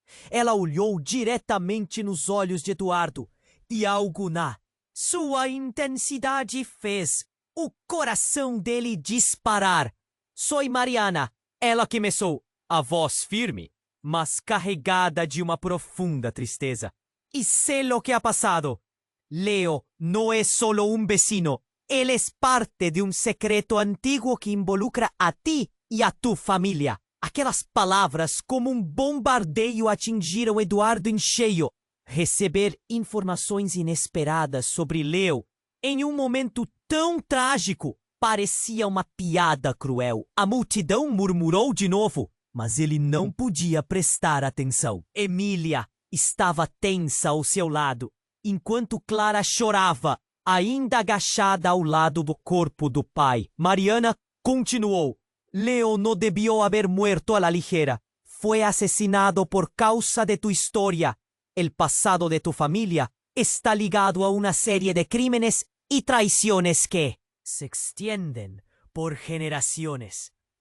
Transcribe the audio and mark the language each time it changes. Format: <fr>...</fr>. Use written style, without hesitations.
<pt>Ela olhou diretamente nos olhos de Eduardo e algo na sua intensidade fez o coração dele disparar.</pt> <es>«Soy Mariana»,</es> <pt>ela começou, a voz firme, mas carregada de uma profunda tristeza.</pt> <es>«Y sé lo que ha pasado. Leo no es solo un vecino, él es parte de un secreto antiguo que involucra a ti y a tu familia».</es> <pt>Aquelas palavras, como um bombardeio, atingiram Eduardo em cheio. Receber informações inesperadas sobre Leo em um momento tão trágico parecia uma piada cruel. A multidão murmurou de novo, mas ele não podia prestar atenção. Emília estava tensa ao seu lado, enquanto Clara chorava, ainda agachada ao lado do corpo do pai.</pt> <es>Mariana continuou: «Leo no debió haber muerto a la ligera. Fue asesinado por causa de tu historia. El pasado de tu familia está ligado a una serie de crímenes y traiciones que se extienden por generaciones».</es>